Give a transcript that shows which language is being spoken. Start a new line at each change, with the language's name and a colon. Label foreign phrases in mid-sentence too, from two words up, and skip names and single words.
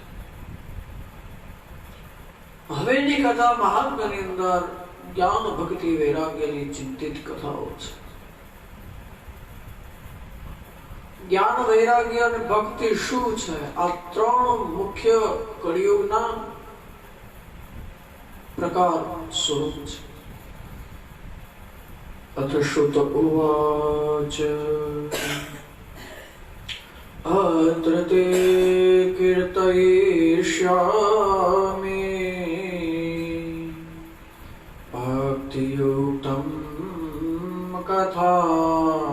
Gujarati: હવેની કથા મહાત્માની અંદર જ્ઞાન ભક્તિ વૈરાગ્યની ચિંતિત કથાઓ છે। જ્ઞાન વૈરાગ્ય અને ભક્તિ શું છે, આ ત્રણ મુખ્ય કળિયુગના પ્રકાર સ્વરૂપ છે।
Sanskrit: अथ श्रुत उवाच अत्र ते कीर्तयिष्यामि भक्तियुक्तं कथामृतम्